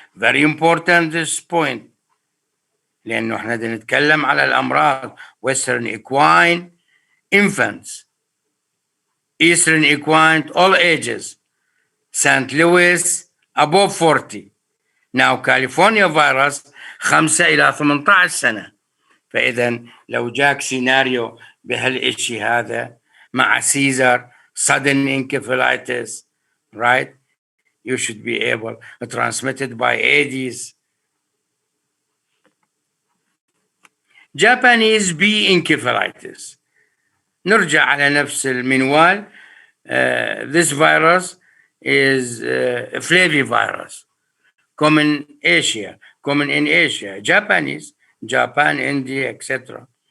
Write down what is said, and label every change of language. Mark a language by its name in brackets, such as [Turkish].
[English] Very important this point. [Arabic] لأنه احنا نتكلم على الأمراض [English] Western Equine, infants, Eastern Equine, all ages, St. Louis, above 40. Now California virus 5 [Arabic] إلى 18 سنة. فإذا لو جاك سيناريو بهالإشي هذا مع سيزر, [English] sudden encephalitis, right? You should be able to transmit it by Aedes. Japanese bee encephalitis. [Arabic] نرجع على نفس المنوال. [English] This virus is Flavivirus, common in Asia, Japanese, Japan, India, etc.